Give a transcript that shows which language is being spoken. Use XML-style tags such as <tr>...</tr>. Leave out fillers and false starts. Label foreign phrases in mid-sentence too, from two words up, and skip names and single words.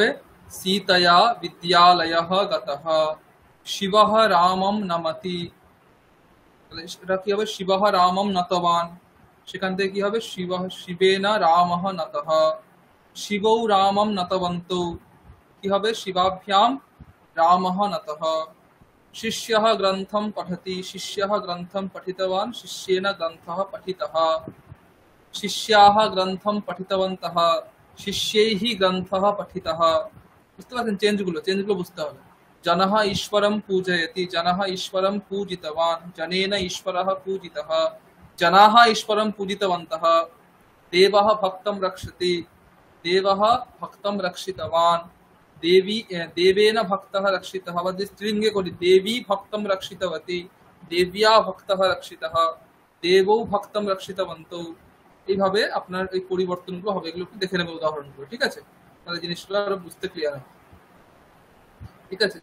<sa>সীতয়া বিদ্যালয়ঃ গতঃ। শিবঃ রামম নমতি,</sa> <bn>তাহলে এটা কি হবে?</bn> <sa>শিবঃ রামম নতবান,</sa> <bn>সেখান থেকে কি হবে?</bn> <sa>শিবেন রামঃ নতঃ। শিবৌ রামম নতবন্তৌ,</sa> <bn>কি হবে?</bn> <sa>শিবাভ্যাম রামঃ নতঃ। শিষ্যঃ গ্রন্থম পঠতি, শিষ্যঃ গ্রন্থম পঠিতবান, শিষ্যেন গ্রন্থঃ পঠিতঃ। শিষ্যাঃ গ্রন্থম পঠিতবন্তঃ, শিষ্যৈঃ গ্রন্থঃ পঠিতঃ।</sa> <bn>বুঝতে পারছেন চেঞ্জগুলো বুঝতে হবে।</bn> <sa>জনঃ ঈশ্বরম পূজয়তি, জনঃ ঈশ্বরম পূজিতবান, জনেন ঈশ্বরঃ পূজিতঃ। জনাঃ ঈশ্বরম পূজিতবন্তঃ। দেবঃ ভক্তম রক্ষতি, দেবঃ ভক্তম রক্ষিতবান। দেবেন ভক্তঃ রক্ষিতঃ,</sa> <bn>বা স্ত্রীলিঙ্গে করি,</bn> <sa>দেবী ভক্তম রক্ষিতবতী, দেব্যা ভক্তঃ রক্ষিতঃ, দেবৌ ভক্তম রক্ষিতবন্তৌ।</sa> <bn>এইভাবে আপনার এই পরিবর্তনগুলো হবে, এগুলো একটু দেখে নেবে উদাহরণগুলো, ঠিক আছে? তাহলে জিনিসগুলো আরো বুঝতে ক্লিয়ার হবে, ঠিক আছে?</bn>